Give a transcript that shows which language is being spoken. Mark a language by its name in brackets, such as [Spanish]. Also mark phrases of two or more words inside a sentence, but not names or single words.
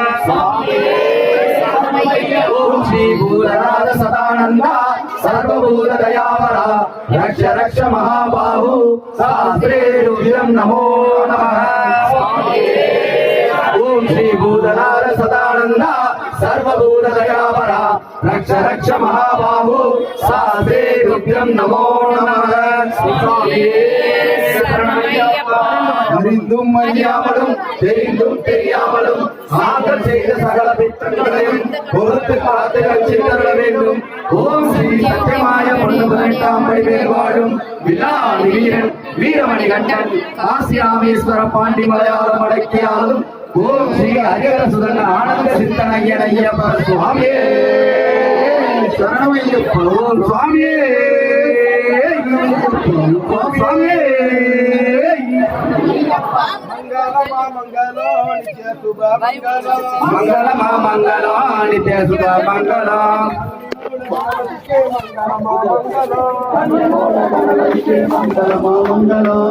[Sanskrit] ओम श्री भूतनाथ सदानंद सर्वभूतदयापरा रक्ष रक्ष महाबाहो सासे तुभ्यं नमो नमः ओम श्री भूतनाथ सदानंद सर्वभूतदयापरा रक्ष रक्ष महाबाहो सासे तुभ्यं नमो नमः [Tamil] அறிந்தும் அறியாமலும் தெரிந்தும் தெரியாமலும் நாங்கள் செய்த சகல பித்தங்களையும் பொறுத்து காத்து ரட்சித்தருள வேண்டும். ஓம் ஸ்ரீ சத்தியமாய பொண்ணு 18ஆம் படிமேல் வாழும் வில்லாளி வீரன் வீரமணி கண்டன் காசி ராமேஸ்வர பாண்டி மலையாளம் அடக்கியாலும் ஓம் ஸ்ரீ ஹரிஹர சுதன் ஆனந்த சித்தனையன் ஐயப்ப சுவாமியே சரணமையப்ப ஓம் சுவாமியே சுவாமியே [Sanskrit] मंगल नित्य शुभ मंगल